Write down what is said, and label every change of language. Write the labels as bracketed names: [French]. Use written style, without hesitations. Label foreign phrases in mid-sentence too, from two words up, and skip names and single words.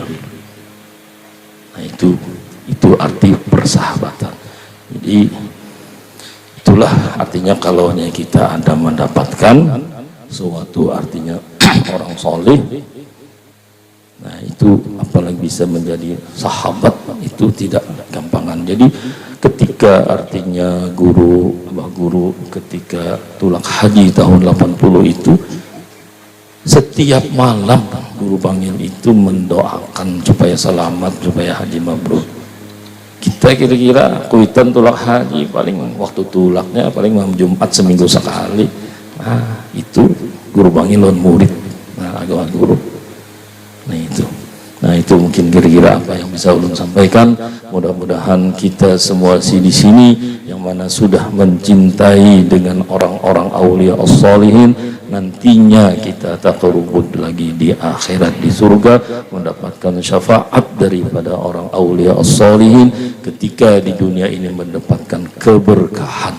[Indonesian] Nah itu arti persahabatan. Jadi itulah artinya kalau kita ada mendapatkan suatu artinya orang soleh, nah itu apalagi bisa menjadi sahabat itu tidak gampangan. Jadi ketika artinya Abah Guru ketika tulak haji tahun 80 itu, setiap malam Guru Bangil itu mendoakan supaya selamat, supaya haji mabrur. [Banjar] Kita kira-kira kuitan tulak haji paling waktu tulaknya paling malam Jumat seminggu sekali. [Indonesian] Nah itu Guru Bangil lawan murid, nah agama guru. Nah itu mungkin kira-kira apa yang bisa ulun sampaikan. Mudah-mudahan kita semua di sini yang mana sudah mencintai dengan orang-orang [Arabic] أولياء الصالحين, [Indonesian] nantinya kita taqarrubud lagi di akhirat di surga, mendapatkan syafaat daripada orang [Arabic] أولياء الصالحين, [Indonesian] ketika di dunia ini mendapatkan keberkahan